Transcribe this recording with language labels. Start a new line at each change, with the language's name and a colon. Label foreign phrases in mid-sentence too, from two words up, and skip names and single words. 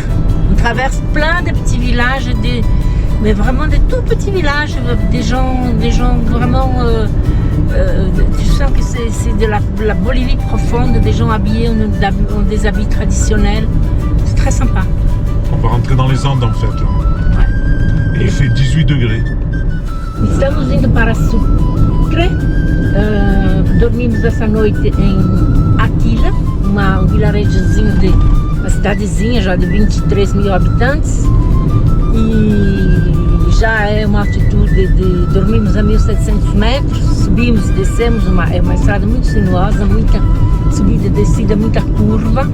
French: On traverse plein de petits villages, mais vraiment des tout petits villages, des gens vraiment. Tu sens que c'est de la Bolivie profonde, des gens habillés en des habits traditionnels. C'est très sympa. On va rentrer dans les Andes en fait. Là. Ouais. Et il fait 18 degrés.
Portuguese: Estamos indo para Sucre. Dormimos essa noite em Aquila, um vilarejozinho uma cidadezinha já de 23 mil habitantes. E já é uma altitude dormimos a 1700 metros, subimos, descemos, é uma estrada muito sinuosa, muita subida e descida, muita curva.